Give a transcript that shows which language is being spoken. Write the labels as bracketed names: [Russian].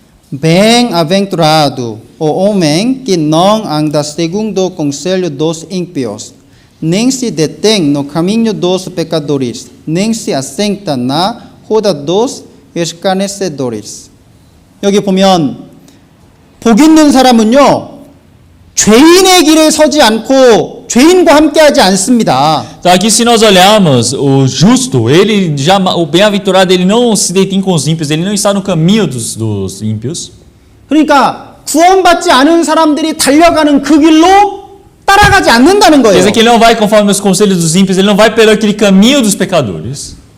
[Portuguese] Bem-aventurado o homem que não anda segundo o conselho dos ímpios, nem se detém no caminho dos pecadores, nem se assenta na roda dos escarnecedores. [Korean] 여기 보면 복 있는 사람은요, 죄인의 길에 서지 않고 죄인과 함께하지 않습니다. [Portuguese] Então aqui se nós olharmos, o justo, o bem-aventurado, ele não se detém com os ímpios, ele não está no caminho dos ímpios. [Korean] 그러니까 구원받지 않은 사람들이 달려가는 그 길로 따라가지 않는다는 [Portuguese] Quer [Korean] 거예요. [Portuguese] dizer que ele não vai conforme os conselhos dos ímpios, ele não vai pelo aquele caminho dos pecadores.